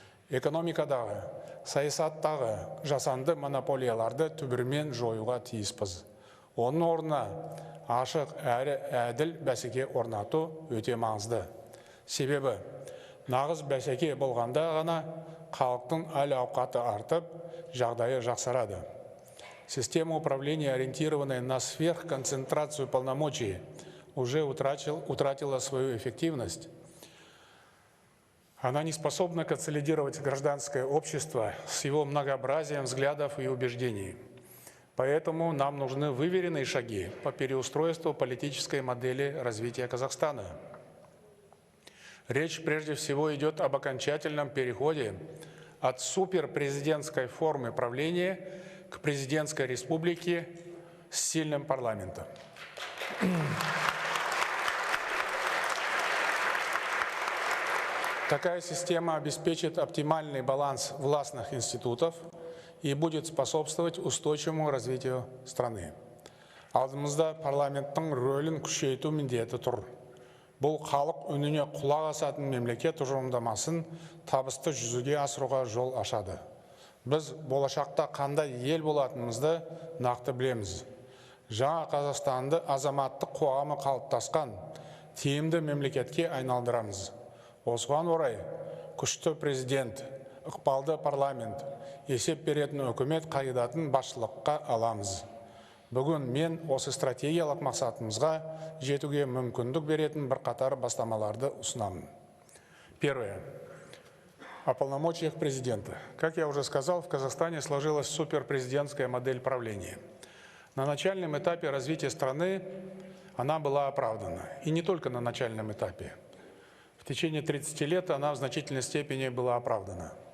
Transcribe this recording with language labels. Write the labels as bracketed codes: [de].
[kk] Экономикадағы, саясаттағы жасанды монополияларды түбірімен жоюға тиіспіз. Оның орнына ашық әрі әділ бәсеке орнату өте маңызды. Себебі, нағыз бәсеке болғанда ғана халықтың әл-ауқаты артып, жағдайы жақсарады. [ru] Система управления, ориентированная на сверхконцентрацию полномочий, уже утратила свою эффективность. Она не способна консолидировать гражданское общество с его многообразием взглядов и убеждений. Поэтому нам нужны выверенные шаги по переустройству политической модели развития Казахстана. Речь прежде всего идет об окончательном переходе от суперпрезидентской формы правления к президентской республике с сильным парламентом. Такая система обеспечит оптимальный баланс властных институтов и будет способствовать устойчивому развитию страны. [kk] Алдымызда парламенттің рөлін күшейту міндеті тұр. Бұл халық үніне құлақ асатын мемлекет тұжырымдамасын табысты жүзеге асыруға жол ашады. Біз болашақта қандай ел болатынымызды нақты білеміз. Жаңа Қазақстанды азаматтық қоғамы қалыптасқан тиімді мемлекетке айналдырамыз. Осыған орай күшті президент, ықпалды парламент, есеп беретін үкімет қағидатын басшылыққа аламыз. Бүгін мен осы стратегиялық мақсатымызға жетуге мүмкіндік беретін бірқатар бастамаларды ұсынамын. [ru] Первое. О полномочиях президента. Как я уже сказал, в Казахстане сложилась суперпрезидентская модель правления. На начальном этапе развития страны она была оправдана. И не только на начальном этапе. В течение 30 лет она в значительной степени была оправдана.